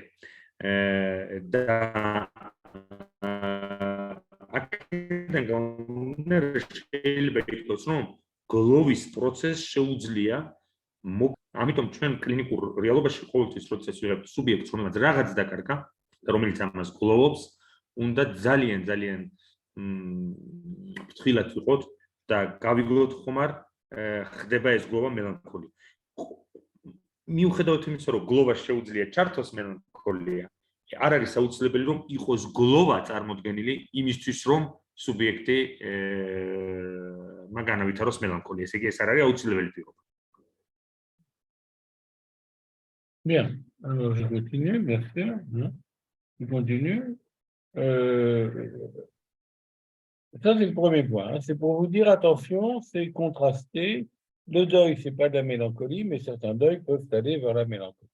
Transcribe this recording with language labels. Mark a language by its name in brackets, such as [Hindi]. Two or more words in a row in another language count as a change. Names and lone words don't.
[Georgian] და აქედან გამომდინარე შეიძლება ითქვას, რომ გლოვის პროცესს შეუძლია ამიტომ ჩვენ კლინიკურ რეალობაში ყოველთვის როდესაც ვიღებ სუბიექტს, რომელსაც რაღაც დაკარგა და რომელიც ამას გლოვობს, უნდა ძალიან ფრთხილად ვიყოთ და გავიგოთ ხომარ ხდება ეს გლოვა მელანქოლია. მიუხედავად იმისა, რომ გლოვა შეუძლია ჩართოს მელანქოლია, არ არის აუცილებელი რომ იყოს გლოვა წარმოდგენილი იმისთვის რომ სუბიექტი განავითაროს მელანქოლია. ესე იგი ეს არ არის აუცილებელი პირობა. [French] Bien, alors je continue, bien sûr. Je continue. Ça, c'est le premier point. C'est pour vous dire, attention, c'est contrasté. Le deuil, c'est pas de la mélancolie, mais certains deuils peuvent aller vers la mélancolie.